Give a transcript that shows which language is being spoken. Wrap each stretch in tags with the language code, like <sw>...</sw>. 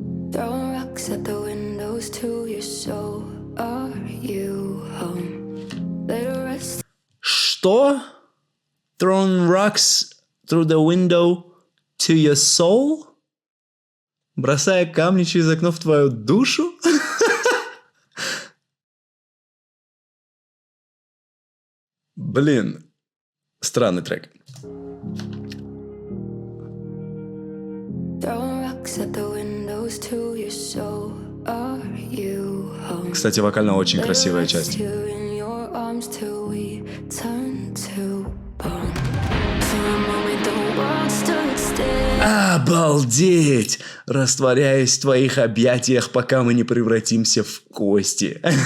<en>Throwing rocks at the windows to your soul. Are you home? Let it rest.</en> <ru>Что?</ru> <en>Throwing rocks through the window to your soul?</en> <ru>Бросая камни через окно в твою душу? Блин, странный трек.</ru> <en>Throwing rocks at the windows to your soul. Are you home?</en> <ru>Кстати, вокально очень красивая часть.</ru> <en>Here in your arms till we turn to bone. For a moment the world stood still.</en> <ru>Обалдеть! Растворяюсь в твоих объятиях, пока мы не превратимся в кости.</ru>